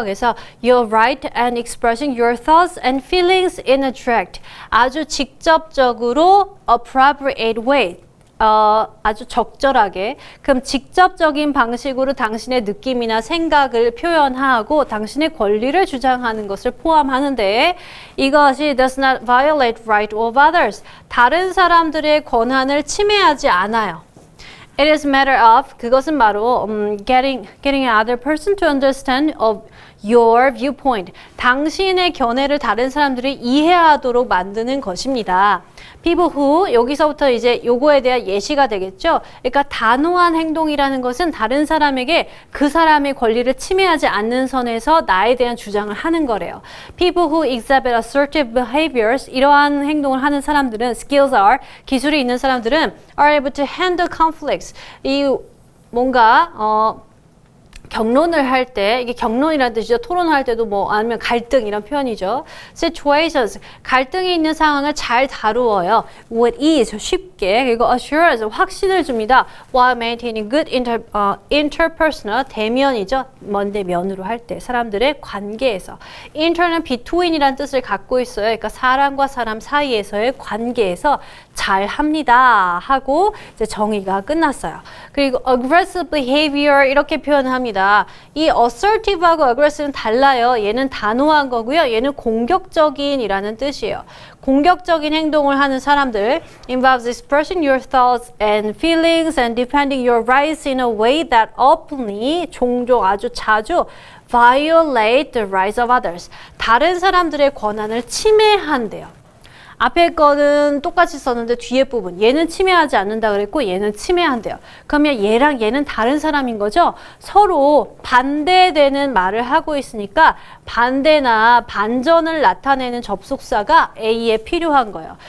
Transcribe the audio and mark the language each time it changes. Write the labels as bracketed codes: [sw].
[ko] 그래서 [en] you're right and expressing your thoughts and feelings in a direct, [ko] 아주 직접적으로 [en] appropriate way, [ko] 아주 적절하게, 그럼 직접적인 방식으로 당신의 느낌이나 생각을 표현하고 당신의 권리를 주장하는 것을 포함하는데 이것이 [en] does not violate right of others, [ko] 다른 사람들의 권한을 침해하지 않아요. [en] It is a matter of, [ko] 그것은 바로 [en] getting another person to understand of your viewpoint. [ko] 당신의 견해를 다른 사람들이 이해하도록 만드는 것입니다. [en] People who, [ko] 여기서부터 이제 요거에 대한 예시가 되겠죠. 그러니까 단호한 행동이라는 것은 다른 사람에게 그 사람의 권리를 침해하지 않는 선에서 나에 대한 주장을 하는 거래요. [en] People who exhibit assertive behaviors, [ko] 이러한 행동을 하는 사람들은 [en] skills are, [ko] 기술이 있는 사람들은 [en] are able to handle conflicts. [ko] 이 뭔가 경론을 할 때, 이게 경론이라는 뜻이죠. 토론을 할 때도 뭐 아니면 갈등 이런 표현이죠. situations, 갈등이 있는 상황을 잘 다루어요. [en] with ease, 쉽게. [ko] 그리고 assurance, 확신을 줍니다. [en] while maintaining good interpersonal, 대면이죠. [ko] 먼데 면으로 할 때, 사람들의 관계에서. inter는 between이라는 뜻을 갖고 있어요. 그러니까 사람과 사람 사이에서의 관계에서 잘 합니다 하고 이제 정의가 끝났어요. 그리고 aggressive behavior 이렇게 표현합니다. 이 assertive하고 aggressive는 달라요. 얘는 단호한 거고요. 얘는 공격적인이라는 뜻이에요. 공격적인 행동을 하는 사람들 [en] involves expressing your thoughts and feelings and defending your rights in a way that openly, [ko] 종종 아주 자주 [en] violate the rights of others. [ko] 다른 사람들의 권한을 침해한대요. 앞에 거는 똑같이 썼는데 뒤에 부분 얘는 침해하지 않는다 그랬고 얘는 침해한대요. 그러면 얘랑 얘는 다른 사람인 거죠. 서로 반대되는 말을 하고 있으니까 반대나 반전을 나타내는 접속사가 A에 필요한 거예요.